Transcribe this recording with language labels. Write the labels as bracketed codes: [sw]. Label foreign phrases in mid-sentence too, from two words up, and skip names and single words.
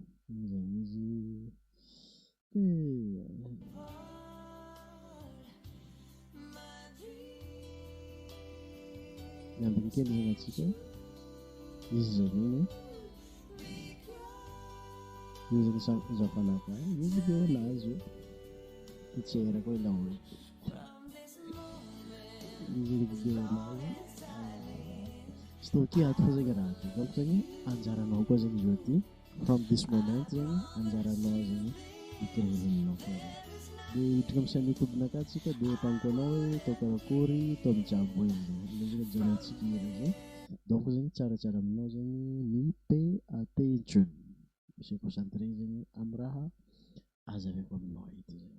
[mg] Igny zegny izy miambiny kely zegny atsika izy zegny io zegny zafanaka io vidéo nazy io ty tsy erako hoe laolo io zegny vidéo nazy stocké ato fa zegny raha ty. Donc zegny anjaranao koa zegny zao ty [en] from this moment [mg] zegny anjaranao zegny micréer koa de hiditra amin'ny chaîne YouTube nakahy atsika de ampagnoko anao hoe atao karakory atao mijabo eny zegny zegny ajanontsika hira zay. Donc zegny tsaratsara aminao zegny ny [en] pay attention, [mg] misy concentré zegny amin'ny raha azaveko aminao eto zegny.